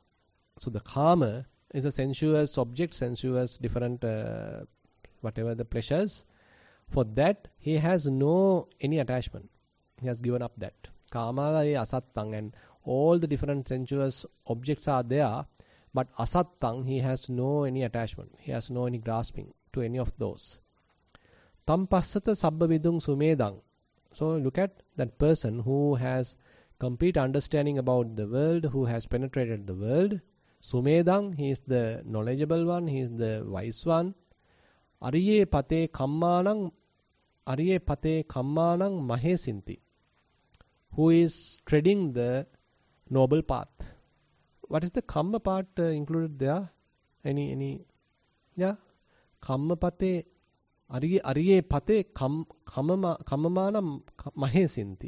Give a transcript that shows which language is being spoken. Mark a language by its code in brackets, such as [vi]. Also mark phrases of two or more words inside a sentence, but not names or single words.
[en] So the Kama is a sensuous object, sensuous different whatever the pleasures. For that he has no any attachment. He has given up that. [pi] Kamalaye Asattang, [en] and all the different sensuous objects are there, but Asattang, he has no any attachment. He has no any grasping to any of those. [pi] Tam passata sabba vidung sumedang. [en] So look at that person who has complete understanding about the world, who has penetrated the world. Sumedang, he is the knowledgeable one, he is the wise one. [pi] Ariye pate kammanang mahesinti, [en] who is treading the noble path. What is the kamma part included there? Any? Yeah. [pi] Kammapate Ariye Pate Kamamana Mahesinti.